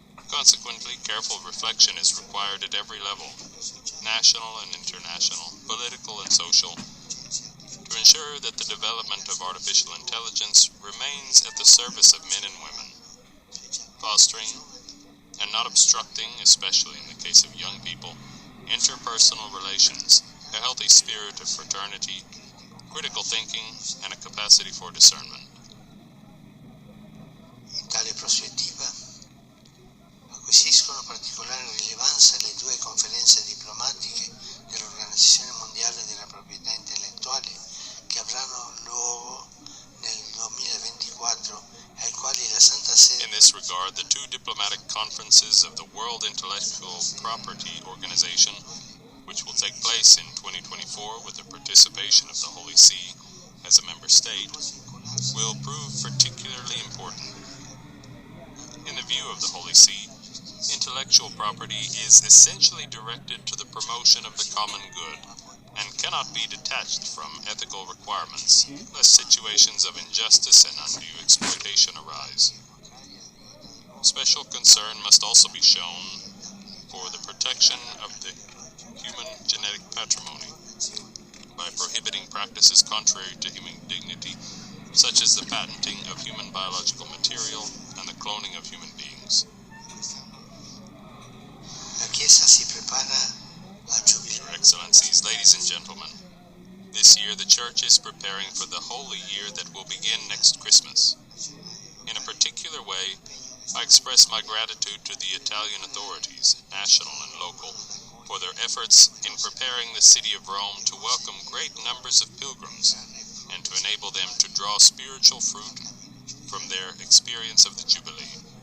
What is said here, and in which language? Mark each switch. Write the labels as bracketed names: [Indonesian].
[English] Consequently, careful reflection is required at every level, national and international, political and social, to ensure that the development of artificial intelligence remains at the service of men and women, fostering and not obstructing, especially in the case of young people, interpersonal relations, a healthy spirit of fraternity, critical thinking, and a capacity for discernment. [Italian] In tale prospettiva acquisiscono particolare rilevanza le due conferenze diplomatiche dell'Organizzazione Mondiale della Proprietà Intellettuale che avranno luogo nel 2024 e ai quali la Santa Sede. [English] In this regard, the two diplomatic conferences of the World Intellectual Property Organization, which will take place in 2024 with the participation of the Holy See as a member state, will prove particularly important. In the view of the Holy See, intellectual property is essentially directed to the promotion of the common good and cannot be detached from ethical requirements, lest situations of injustice and undue exploitation arise. Special concern must also be shown for the protection of the human genetic patrimony by prohibiting practices contrary to human dignity, such as the patenting of human biological material and the cloning of human beings. [Italian] La Chiesa si prepara al giubileo. [English] Your Excellencies, ladies and gentlemen, this year the Church is preparing for the Holy Year that will begin next Christmas. In a particular way, I express my gratitude to the Italian authorities, national and local, for their efforts in preparing the city of Rome to welcome great numbers of pilgrims and to enable them to draw spiritual fruit from their experience of the Jubilee.